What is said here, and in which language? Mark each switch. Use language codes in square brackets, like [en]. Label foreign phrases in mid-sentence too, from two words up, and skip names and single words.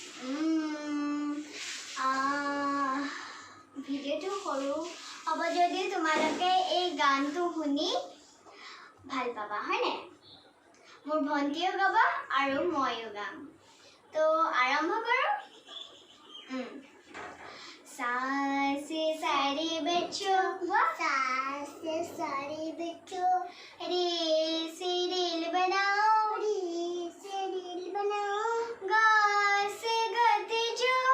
[as] ভিডিঅ'টো সৰু হ'ব যদিও তোমালোকে এই গানটো শুনি ভাল পাবা, হয়নে? মোৰ ভণ্টিও গাব আৰু ময়ো গাম। তো আৰম্ভ কৰোঁ। [hi] सा से सारे बच्चों सा से सारे बच्चों रे से रेल बनाओ रे से रेल बनाओ गा से गाते जाओ